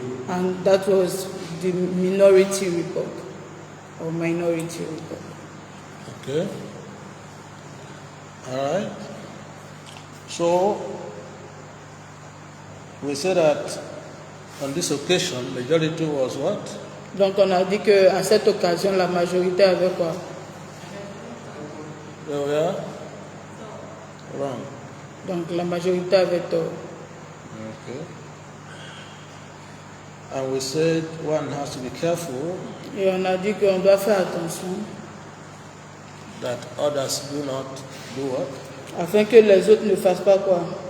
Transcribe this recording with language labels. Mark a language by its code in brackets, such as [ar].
[en] And that was the minority report or minority report. Okay. All right. So, we said that on this occasion, majority was what? [fr] Donc on a dit qu'à cette occasion, la majorité avait quoi? [en] There were wrong. [fr] Donc la majorité avait tort. [en] Okay. And we said one has to be careful [fr] Et on a dit qu'on doit faire attention [en] that others do not do what? [fr] afin que les autres ne fassent pas quoi?